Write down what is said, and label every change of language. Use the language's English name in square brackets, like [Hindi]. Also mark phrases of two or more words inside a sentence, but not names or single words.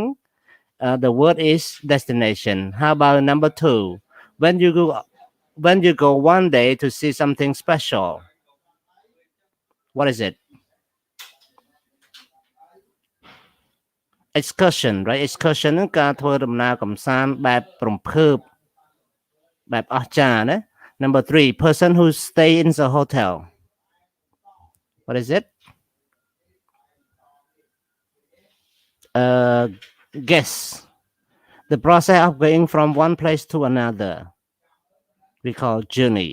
[English] The word is destination. How about number two? When you go one day to see something special. What is it? Excursion, right? [Khmer] Excursion គឺការធ្វើដំណើរកម្សាន្តបែបរំភើបបែបអស្ចារ្យណា [English] Number 3, person who stay in the hotel. What is it? Guess. The process of going from one place to another. We call journey.